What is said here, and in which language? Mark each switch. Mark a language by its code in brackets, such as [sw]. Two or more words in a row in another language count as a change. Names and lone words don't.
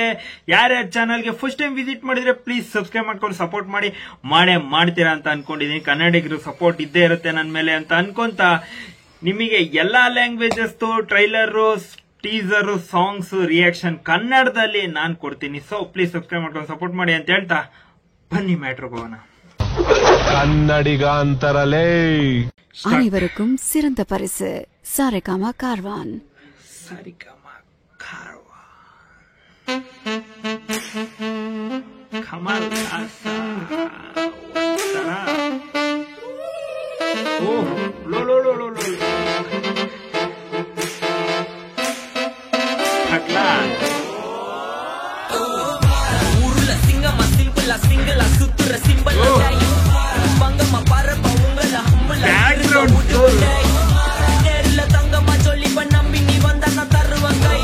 [kn] ಯಾರ್ಯಾರ ಚಾನಲ್ಗೆ [en] first time visit [kn] ಮಾಡಿದ್ರೆ [en] please subscribe [kn] ಮಾಡ್ಕೊಂಡು ಸಪೋರ್ಟ್ ಮಾಡ್ತೀರಾ ಅಂತ ಅನ್ಕೊಂಡಿದೀನಿ. ಕನ್ನಡಿಗರು ಸಪೋರ್ಟ್ ಇದ್ದೇ ಇರುತ್ತೆ ನನ್ನ ಮೇಲೆ ಅಂತ ಅನ್ಕೊಂತ ನಿಮಗೆ ಎಲ್ಲಾ [en] languages trailer, teaser, songs, reaction [kn] ಕನ್ನಡದಲ್ಲಿ ನಾನು ಕೊಡ್ತೀನಿ. [en] so please subscribe [kn] ಮಾಡ್ಕೊಂಡು ಸಪೋರ್ಟ್ ಮಾಡಿ ಅಂತ ಹೇಳ್ತಾ ಬನ್ನಿ ಮ್ಯಾಟ್ರಿಗೆ ಹೋಗೋಣ. கன்னடிக அந்தரலே [ta] அனைவருக்கும் சிறந்த பரிசு சாரேகாமா கார்வான். சாரேகாமா கார்வான் கமல் ஹாசன். ஓ லோ லோ லோ லோ லோ பக்லா ஊருல சிங்கமா சிம்பிளா சிங்கிளா சுத்துற சிம்பிள் பங்கமா பரப்ப உங்கள ஹம்மல பேக்ரவுண்ட் நேர்ல தங்கமா சொல்லி நம்பி நீ வந்தா நான் தருவேன் கை.